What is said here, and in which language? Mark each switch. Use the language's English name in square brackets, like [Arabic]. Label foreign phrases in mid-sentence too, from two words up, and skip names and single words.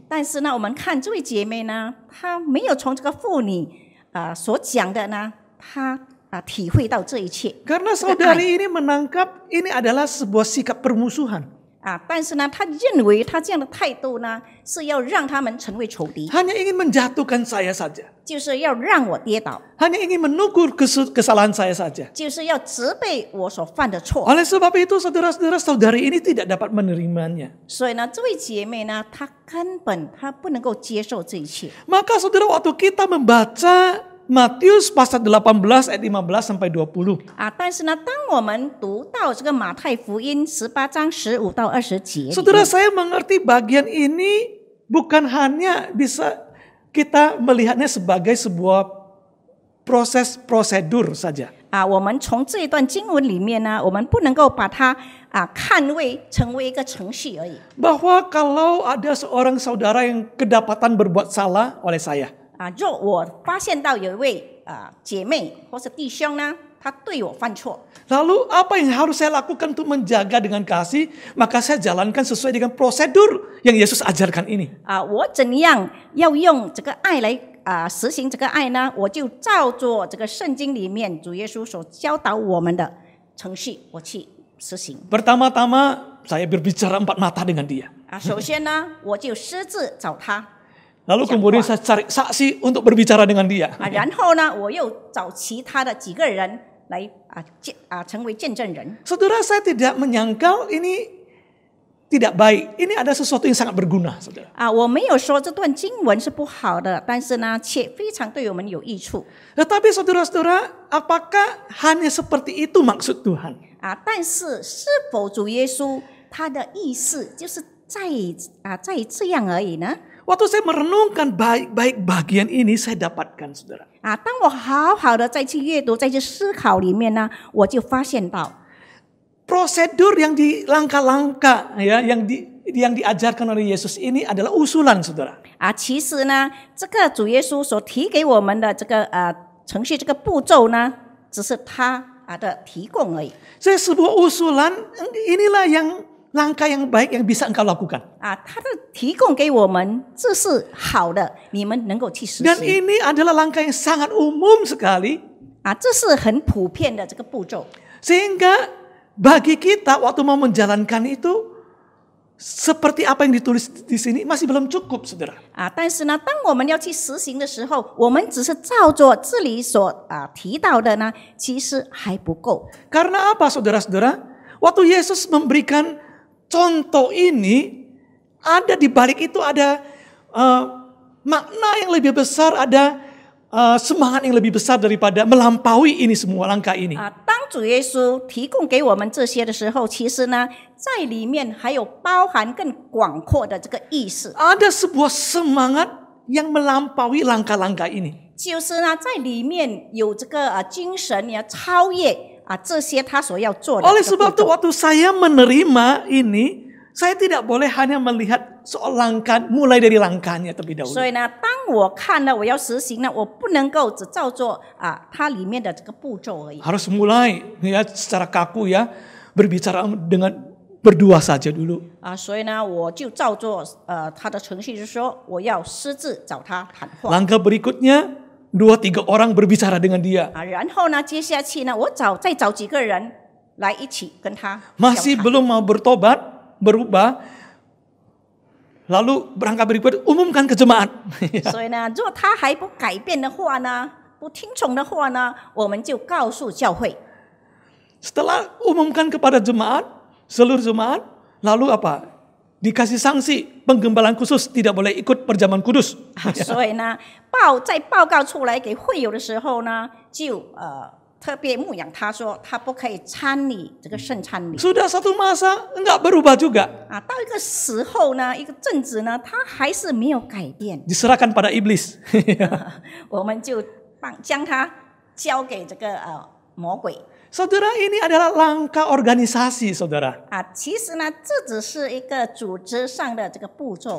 [Chinese] 但是呢，我们看这位姐妹呢，她没有从这个妇女所讲的呢，她体会到这一切。 [Indonesian] Karena saudari ini menangkap ini adalah sebuah sikap permusuhan. [Chinese] 但是呢，她认为她这样的态度呢，是要让他们成为仇敌， [Indonesian] Hanya ingin menjatuhkan saya saja. [Chinese] 就是要让我跌倒， [Indonesian] Hanya ingin menukur kesalahan saya saja. [Chinese] 就是要责备我所犯的错。 [Indonesian] Oleh sebab itu saudara-saudara, saudari ini tidak dapat menerimanya. [Chinese] 所以呢，这位姐妹呢，她根本她不能够接受这一切。 [Indonesian] Maka saudara, waktu kita membaca Matius pasal 18 ayat 15 sampai 20. [Chinese] 但是呢，当我们读到这个马太福音18章15到20节里面， [Indonesian] Saudara, saya mengerti bagian ini bukan hanya bisa kita melihatnya sebagai sebuah proses prosedur saja. [Chinese] 我们从这一段经文里面呢，我们不能够把它成为一个程序而已。 [Indonesian] Bahwa kalau ada seorang saudara yang kedapatan berbuat salah oleh saya, [Chinese] 若我发现到有一位姐妹或是弟兄呢，他对我犯错， [Indonesian] lalu apa yang harus saya lakukan untuk menjaga dengan kasih? Maka saya jalankan sesuai dengan prosedur yang Yesus ajarkan ini. [Chinese] 我怎样要用这个爱来实行这个爱呢？我就照着这个圣经里面主耶稣所教导我们的程序，我去实行。 [Indonesian] Pertama-tama saya berbicara empat mata dengan dia. [Chinese] 首先呢，我就私自找他。 [Indonesian] Lalu kemudian saya cari saksi untuk berbicara dengan dia. [Chinese] 然后呢，我又找其他的几个人来成为见证人。 [Indonesian] Saudara, saya tidak menyangkal ini tidak baik. Ini ada sesuatu yang sangat berguna, saudara. [Chinese] 我没有说这段经文是不好的，但是呢，却非常对我们有益处。 [Indonesian] Tetapi saudara-saudara, apakah hanya seperti itu maksud Tuhan? [Chinese] 但是是否主耶稣他的意思就是在这样而已呢？ [Indonesian] Waktu saya merenungkan baik-baik bagian ini, saya dapatkan, saudara. [Chinese] 当我好好的再去阅读、再去思考里面呢，我就发现到 [Indonesian] Prosedur yang di langkah-langkah ya, yang diajarkan oleh Yesus ini adalah usulan, saudara. [Chinese] 其实呢，这个主耶稣所提给我们的这个程序、这个步骤呢，只是他的提供而已。 [Indonesian] Saya sebuah usulan, inilah langkah yang baik yang bisa engkau lakukan. [Chinese] 他的提供给我们，这是好的，你们能够去实 [Indonesian] Dan [Chinese] 行。 [Indonesian] ini adalah langkah yang sangat umum sekali. [Chinese] 这是很普遍的这个步骤。 [Indonesian] Sehingga bagi kita waktu mau menjalankan itu seperti apa yang ditulis di sini masih belum cukup, saudara. [Chinese] 但是呢，当我们要去实行的时候，我们只是照着这里所提到的呢，其实还不够。 [Indonesian] Karena apa, saudara-saudara? Waktu Yesus memberikan contoh ini, ada di balik itu ada makna yang lebih besar, ada semangat yang lebih besar daripada melampaui ini semua langkah ini. [Chinese] 当主耶稣提供给我们这些的时候，其实呢，在里面还有包含更广阔的这个意思。 [Indonesian] Ada sebuah semangat yang melampaui langkah-langkah ini. [Chinese] 就是呢，在里面有这个精神呀，超越这些他所要做的 [Indonesian] Oleh [Chinese] 这个 [Indonesian] sebab [Chinese] 步 [Indonesian] itu [Chinese] 骤。 [Indonesian] waktu saya menerima ini, saya tidak boleh hanya melihat soal langkah, mulai dari langkahnya terlebih dahulu. [Chinese] 所以呢，当我看了我要实行呢，我不能够只照做它里面的这个步骤而已。 [Indonesian] Harus mulai ya secara kaku ya, berbicara dengan berdua saja dulu. [Chinese] 所以呢，我就照做他的程序，就是说我要私自找他谈话。 [Indonesian] Langkah berikutnya, 2-3 orang berbicara dengan dia. [Chinese] 然后呢，接下去呢，我再找几个人来一起跟他 [Indonesian] Masih [Chinese] 交谈。 [Indonesian] belum mau bertobat, berubah, lalu berangkat berikut umumkan ke jemaat. [Chinese] 所以呢，如果他还不改变的话呢，不听从的话呢，我们就告诉教会。 [Indonesian] Setelah umumkan kepada jemaat, seluruh jemaat, lalu apa? Dikasih sanksi, penggembalaan khusus tidak boleh ikut perjamuan kudus. [Chinese] 所以呢，在报告出来给会友的时候呢，就特别牧养他说，他不可以参与这个圣餐礼。 [Indonesian] Sudah satu masa enggak berubah juga. [Chinese] 到一个时候呢，一个阵子呢，他还是没有改变， [Indonesian] Diserahkan pada iblis. [Chinese] 我们就将他交给这个魔鬼。 [Indonesian] Saudara, ini adalah langkah organisasi, saudara. [Chinese] 其实呢，这只是一个组织上的这个步骤。